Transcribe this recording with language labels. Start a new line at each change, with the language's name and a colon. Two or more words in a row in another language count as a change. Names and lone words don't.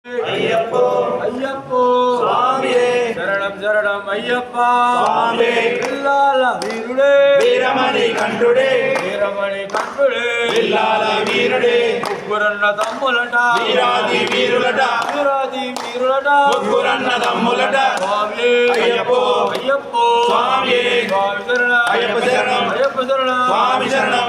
Tamil: ஐயப்போ ஐயப்போ சுவாமியே சரணம் சரணம் ஐயப்பா சுவாமி வில்லால வீருடே வீரமணி கண்டுడే
Telugu: వీరమణి కంఠుడే విల్లాల వీరుడే ముగ్గురన్న తమ్ములట వీరాది వీరులట వీరాది వీరులట ముగ్గురన్న తమ్ములట స్వామి అయ్యప్పో అయ్యప్పో స్వామి స్వామి శరణం అయ్యప్ప శరణం అయ్యప్ప శరణం స్వామి శరణం